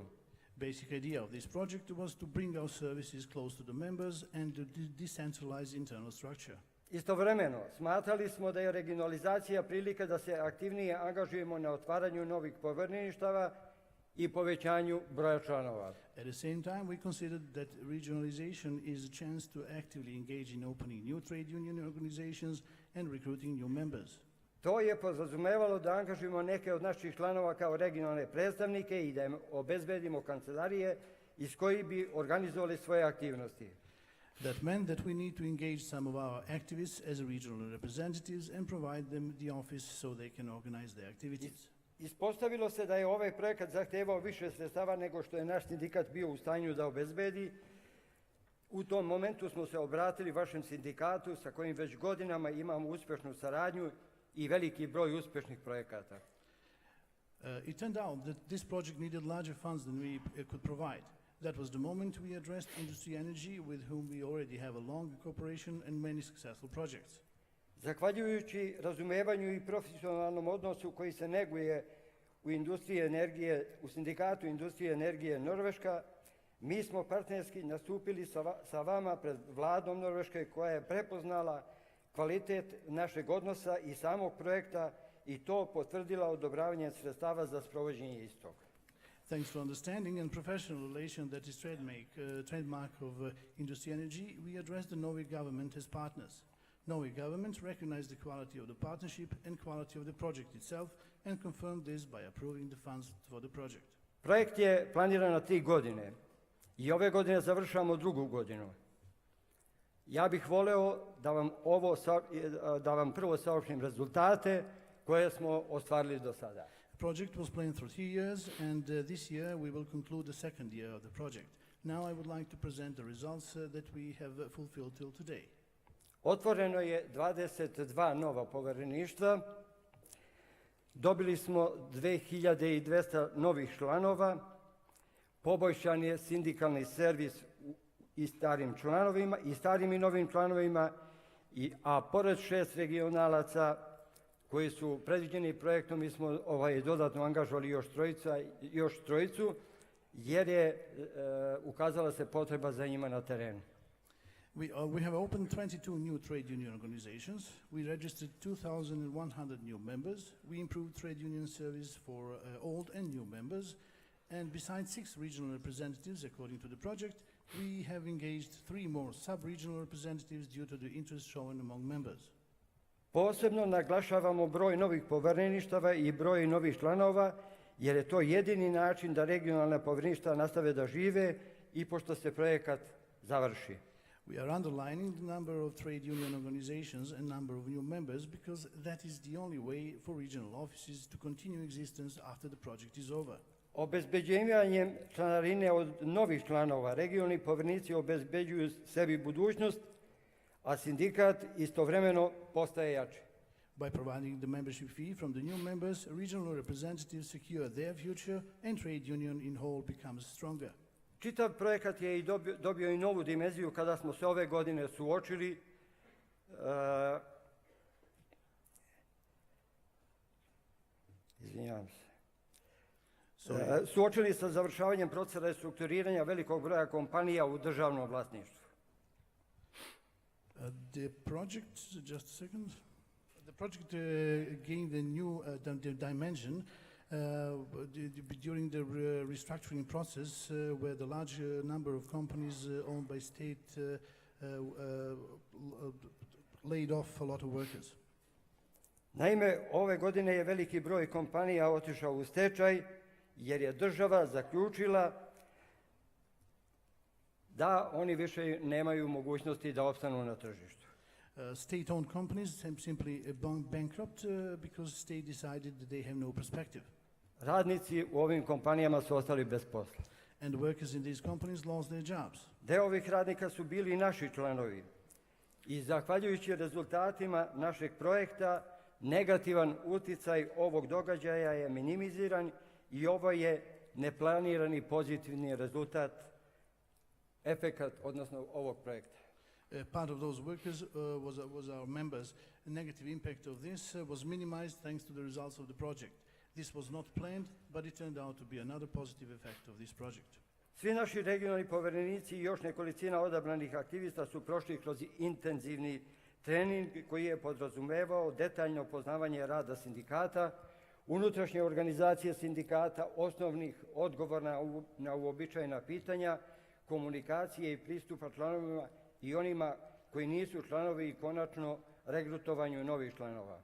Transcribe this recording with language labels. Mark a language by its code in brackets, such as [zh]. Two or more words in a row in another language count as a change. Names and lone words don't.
[en] Basic idea of this project was to bring our services close to the members and to decentralize internal structure. [sr] Istovremeno, smatrali smo da je regionalizacija prilika da se aktivnije angažujemo na otvaranju novih povereništava i povećanju broja članova. [en] At the same time, we considered that regionalization is a chance to actively engage in opening new trade union organizations and recruiting new members. [sr] To je podrazumevalo da angažujemo neke od naših članova kao regionalne predstavnike i da im obezbedimo kancelarije iz kojih bi organizovali svoje aktivnosti. [en] That meant that we need to engage some of our activists as regional representatives and provide them the office so they can organize their activities. [sr] Ispostavilo se da je ovaj projekat zahtevao više sredstava nego što je naš sindikat bio u stanju da obezbedi. U tom momentu smo se obratili vašem sindikatu sa kojim već godinama imamo uspešnu saradnju i veliki broj uspešnih projekata. [en] It turned out that this project needed larger funds than we could provide. That was the moment we addressed Industry Energy, with whom we already have a long cooperation and many successful projects. [sr] Zahvaljujući razumevanju i profesionalnom odnosu koji se neguje u industriji energije, u sindikatu Industrije energije Norveška, mi smo partnerski nastupili sa vama pred vladom Norveške koja je prepoznala kvalitet našeg odnosa i samog projekta i to potvrdila odobravanjem sredstava za sprovođenje istog. [en] Thanks to understanding and professional relation that is trademark of Industry Energy, we addressed the Norway government as partners. Norway government recognized the quality of the partnership and quality of the project itself and confirmed this by approving the funds for the project. [sr] Projekt je planiran na 3 godine i ove godine završavamo 2. godinu. Ja bih voleo da vam prvo saopštim rezultate koje smo ostvarili do sada. [en] The project was planned for 3 years, and this year we will conclude the 2nd year of the project. Now I would like to present the results that we have fulfilled till today. [sr] Otvoreno je 22 nova povereništva, dobili smo 2200 novih članova, poboljšan je sindikalni servis i starim i novim članovima, a pored 6 regionalaca koji su predviđeni projektom, mi smo dodatno angažovali još trojicu, jer je ukazala se potreba za njima na terenu. [en] We have opened 22 new trade union organizations. We registered 2,100 new members. We improved trade union service for old and new members. And besides 6 regional representatives, according to the project, we have engaged 3 more sub-regional representatives due to the interest shown among members. [sr] Posebno naglašavamo broj novih povereništava i broj novih članova, jer je to jedini način da regionalna povereništva nastave da žive i pošto se projekat završi. [en] We are underlining the number of trade union organizations and number of new members because that is the only way for regional offices to continue existence after the project is over. [sr] Obezbeđivanjem članarine od novih članova regionalni poverenici obezbeđuju sebi budućnost, a sindikat istovremeno postaje jači. [en] By providing the membership fee from the new members, regional representatives secure their future and trade union in whole becomes stronger. [sr] Čitav projekat je dobio i novu dimenziju kada smo se ove godine suočili suočili sa završavanjem procesa restrukturiranja velikog broja kompanija u državnom vlasništvu. [en] The project, just a second. The project gained a new dimension during the restructuring process, where the large number of companies owned by state laid off a lot of workers. [sr] Naime, ove godine je veliki broj kompanija otišao u stečaj jer je država zaključila da oni više nemaju mogućnosti da opstanu na tržištu. [en] State-owned companies simply bankrupt because state decided that they have no perspective. [sr] Radnici u ovim kompanijama su ostali bez posla. [en] And the workers in these companies lost their jobs. [sr] Deo ovih radnika su bili i naši članovi. I zahvaljujući rezultatima našeg projekta, negativan uticaj ovog događaja je minimiziran i ovo je neplanirani pozitivni rezultat, efekat, odnosno ovog projekta. [en] Part of those workers was our members. The negative impact of this was minimized thanks to the results of the project. This was not planned, but it turned out to be another positive effect of this project. [sr] Svi naši regionalni poverenici i još nekolicina odabranih aktivista su prošli kroz intenzivni trening koji je podrazumevao detaljno poznavanje rada sindikata, unutrašnje organizacije sindikata, osnovnih odgovora na uobičajena pitanja, komunikacije i pristupa članovima i onima koji nisu članovi i konačno regrutovanju novih članova.